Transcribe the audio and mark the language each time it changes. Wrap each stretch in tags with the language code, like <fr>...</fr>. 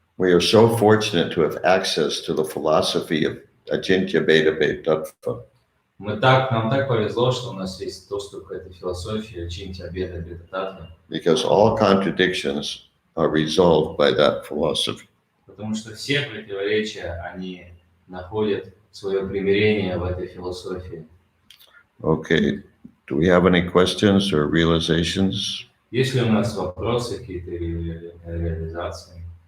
<en>We are so fortunate to have access to the philosophy of Ajintya Beda Tattva.</en> <ru>Нам так повезло, что у нас есть доступ к этой философии, Чинтя Беда Беда,</ru> <en>Because all contradictions are resolved by that philosophy.</en> <ru>потому что все противоречия, они находят свое примирение в этой философии.</ru> <en>Okay, do we have any questions or realizations?</en> <ru>Есть ли у нас вопросы, какие-то реализации?</ru>